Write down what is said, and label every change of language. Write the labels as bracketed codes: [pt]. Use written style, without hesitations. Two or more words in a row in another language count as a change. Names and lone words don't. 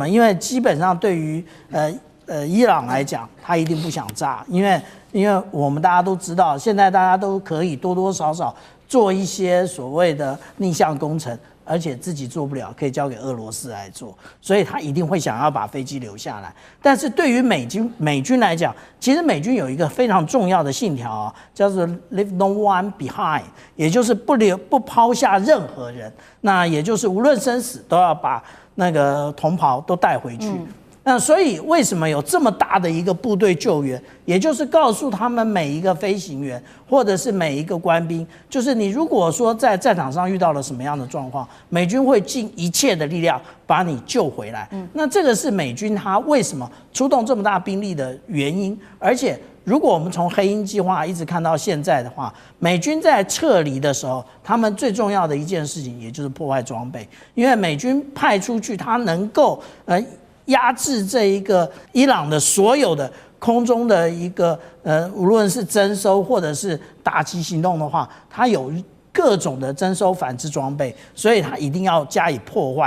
[zh] 因為基本上对於伊朗來講，他一定不想炸，因為我們大家都知道，現在大家都可以多多少少做一些所謂的逆向工程，而且自己做不了，可以交給俄羅斯來做，所以他一定會想要把飛機留下來。但是对於美軍來講，其實美軍有一個非常重要的信條啊，叫做 [en] Leave no one behind， [zh] 也就是不拋下任何人，那也就是無論生死都要把那個同袍都帶回去。那所以為什麼有這麼大的一個部隊救援，也就是告訴他們每一個飛行員或者是每一個官兵，就是你如果說在戰場上遇到了什麼樣的狀況，美軍會盡一切的力量把你救回來。那這個是美軍他為什麼出動這麼大兵力的原因。而且如果我們從黑鷹計劃一直看到現在的話，美軍在撤離的時候，他們最重要的一件事情也就是破壞裝備，因為美軍派出去他能夠壓制這一個伊朗的所有的空中的一個無論是徵收或者是打擊行動的話，它有各種的徵收反制裝備，所以它一定要加以破壞。